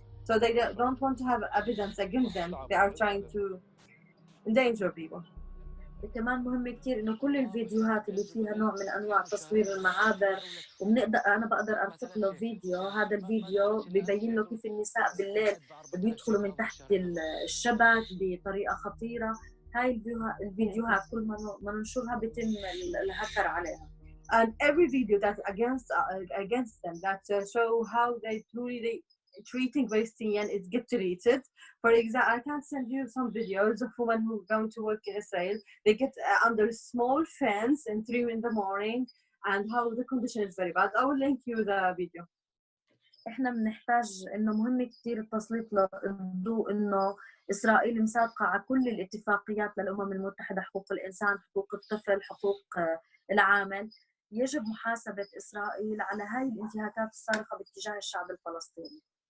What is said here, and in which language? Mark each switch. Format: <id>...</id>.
<en>So they don't want to have evidence against them. They are trying to endanger people.</en> <ar>كمان مهم كتير إنه كل الفيديوهات اللي فيها نوع من أنواع تصوير المعابر أنا بقدر أرفق له فيديو. هذا الفيديو بيبين له كيف النساء بالليل بيدخلوا من تحت الشبك بطريقة خطيرة. هاي الفيديوهات كل ما ننشرها بيتم الهكر عليها.</ar> <en>And every video that against them that show how they truly treating Palestinian is get deleted. For example, I can send you some videos of women who are going to work in Israel. They get under small fence in 3 in the morning and how the condition is very bad. I will link you the video.</en> <ar>احنا بنحتاج انه مهم كثير التسليط للضوء انه اسرائيل مسابقه على كل الاتفاقيات للامم المتحده، حقوق الانسان، حقوق الطفل، حقوق العامل. يجب محاسبه اسرائيل على هاي الانتهاكات الصارخه باتجاه الشعب الفلسطيني.</ar>